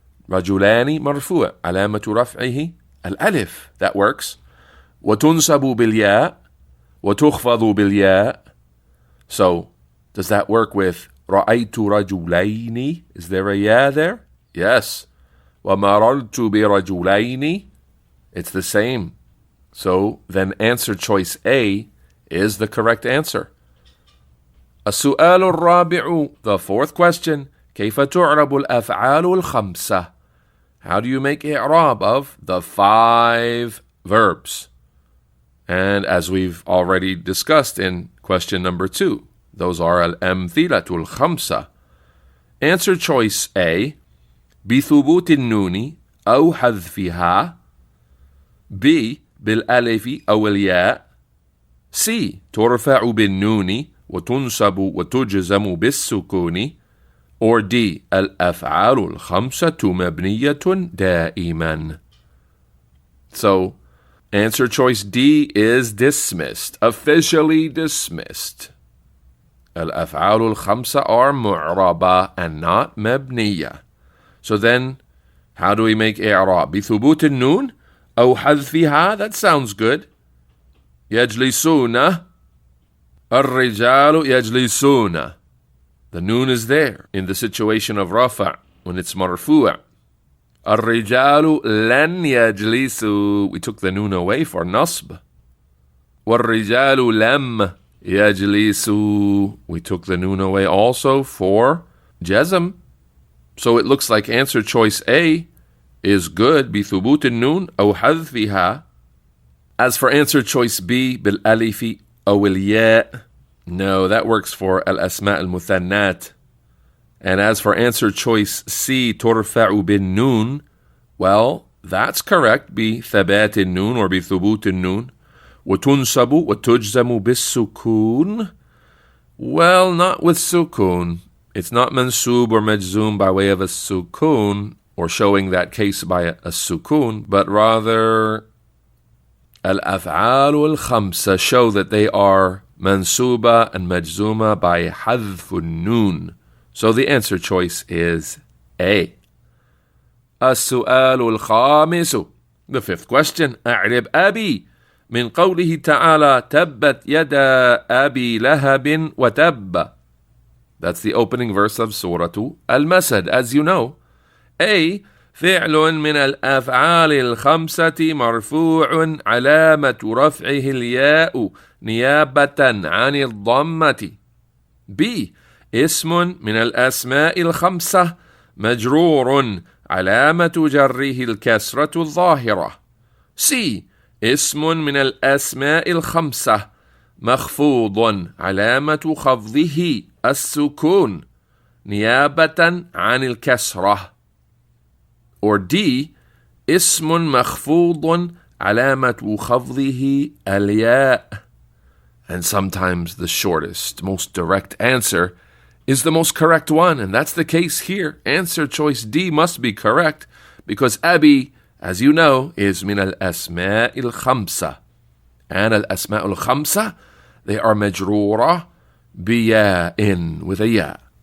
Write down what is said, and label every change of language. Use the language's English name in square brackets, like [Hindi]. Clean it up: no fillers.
[Arabic] رجلان مرفوع علامة رفعه الألف. [English] That works. [Arabic] وتنصب بالياء وتخفض بالياء. [English] So does that work with [Arabic] رأيت رجلين? [English] Is there a ya there? Yes. [Arabic] ومررت برجلين. [English] It's the same. So then answer choice A is the correct answer. [Arabic] السؤال الرابع. [English] The fourth question. [Arabic] كيف تعرب الأفعال الخمسة? [English] How do you make i'rab of the 5 verbs? And as we've already discussed in question number 2, those are al-amthilatul khamsa. Answer choice A, [Arabic] بثبوت النون أو حذفها. B, بالألف أو الياء. C, ترفع بالنون وتنصب وتجزم بالسكون. Or D, الأفعال الخمسة مبنية دائما. [English] So, answer choice D is dismissed, officially dismissed. [Arabic] الأفعال الخمسة are معربة [English] and not [Arabic] مبنية. [English] So then, how do we make إعراب? [Arabic] بثبوت النون أو حذفها. [English] That sounds good. [Arabic] يجلسون. الرجال يجلسون. [English] The noon is there in the situation of rafa' when it's marfu'. [Arabic] الرجال لن يجلسوا. [English] We took the noon away for nasb. [Arabic] والرجال لم يجلسوا. [English] We took the noon away also for jazm. So it looks like answer choice A is good. [Arabic] بثبوت النون أو حذفها. [English] As for answer choice B, [Arabic] بالألف أو الياء, [English] no, that works for al-asma' al-muthannat. And as for answer choice C, turfa'u bin nun, well, that's correct. [Arabic] بثبات النون or بثبوت النون. وتنصب وتجزم بالسكون. [English] Well, not with sukun. It's not mansub or majzum by way of a sukun or showing that case by a sukun, but rather al-af'al al-khamsa show that they are mansuba and majzuma by hadfun nun. So the answer choice is A. [Arabic] السؤال الخامس. [English] The 5th question. [Arabic] أعرب أبي من قوله تعالى تبت يدا أبي لهب وتب. [English] That's the opening verse of Surah Al-Masad, as you know. [Arabic] A, فعل من الأفعال الخمسة مرفوع علامة رفعه الياء نيابة عن الضمة. B, اسم من الأسماء الخمسة مجرور علامة جره الكسرة الظاهرة. C, اسم من الأسماء الخمسة مخفوض علامة خفضه السكون نيابة عن الكسرة. Or D, اسم مخفوض علامة خفضه الياء. [English] And sometimes the shortest, most direct answer is the most correct one, and that's the case here. Answer choice D must be correct because Abi, as you know, is min al-asma' al-khamsa. And al-asma' al-khamsa, they are majroora biya'in, with a ya.